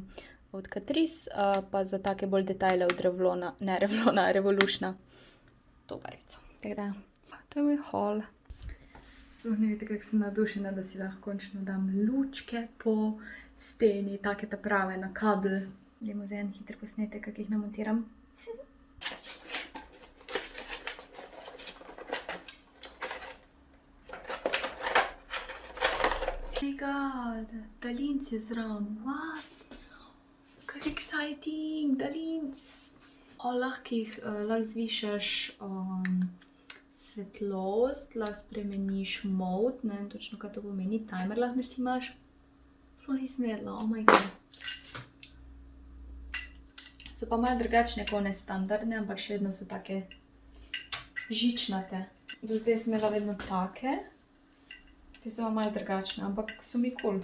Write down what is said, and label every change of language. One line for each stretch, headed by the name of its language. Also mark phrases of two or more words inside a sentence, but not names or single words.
Slovenian: Od Catrice, pa za take bolj detajle od Revlona, ne Revlona, Revolutiona. To barico. Tako da, to je moj haul. Sploh ne veste, kako sem navdušena, da si lahko končno dam lučke po steni, take ta prave na kabel. Dajmo zdaj en hiter posnetek, kako jih namontiram.
English: Oh my god,
Slovenian: daljinc je zraven, what? Kak exciting, daljinc. Lahko zvišaš svetlost, lahko spremeniš mode, ne vem točno, kaj to pomeni, timer lahko naštimaš. Sploh nisem vedela,
English: oh my god.
Slovenian: So pa malo drugačne, kot one standardne, ampak še vedno so take žičnate. Do zdaj sem imela vedno take. Te so pa malo drugačne, ampak so mi cool.